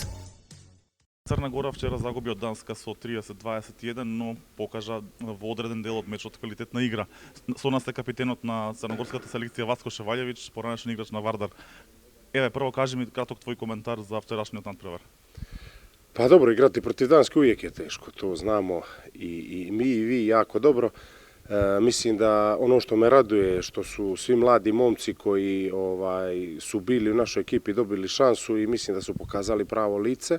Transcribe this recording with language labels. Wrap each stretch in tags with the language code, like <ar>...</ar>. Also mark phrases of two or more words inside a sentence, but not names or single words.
<mk>Црна Гора вчера загуби од Данска со 30-21, но покажа во одреден дел од мечот квалитетна игра. Со нас е капитенот на црногорската селекција Васко Шеваљевич, поранешен играч на Вардар. Еве, прво кажи ми краток твој коментар за вчерашниот надпревар.</mk> <sr>Pa dobro, igrati protiv Danske uvijek je teško, to znamo i mi i vi jako dobro. Mislim da ono što me raduje je što su svi mladi momci koji su bili u našoj ekipi dobili šansu i mislim da su pokazali pravo lice.</sr>